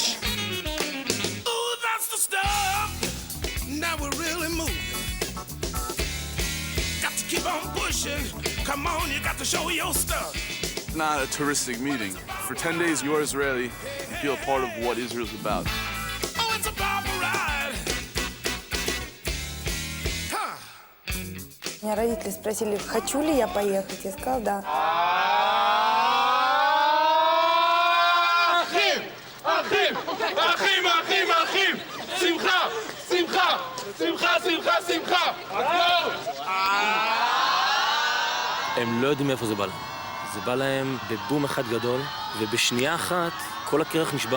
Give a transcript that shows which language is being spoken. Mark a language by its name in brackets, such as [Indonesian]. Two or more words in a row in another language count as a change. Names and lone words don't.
[English] Ooh, that's the stuff. Now we're really moving. Got to keep on pushing. Come on, you got to show your stuff. Not a touristic meeting. For 10 days, you're Israeli. You feel a part of what Israel's about. Oh, it's a bomber ride. Huh. [Russian] Меня родители спросили, хочу ли я поехать. Я сказала, да. [Hebrew] אחים! אחים! אחים! אחים! אחים! שמחה! שמחה! שמחה! שמחה! שמחה! הם לא יודעים מאיפה זה בא להם. זה בא להם בבום אחד גדול, ובשנייה אחת כל הקרח נשבר.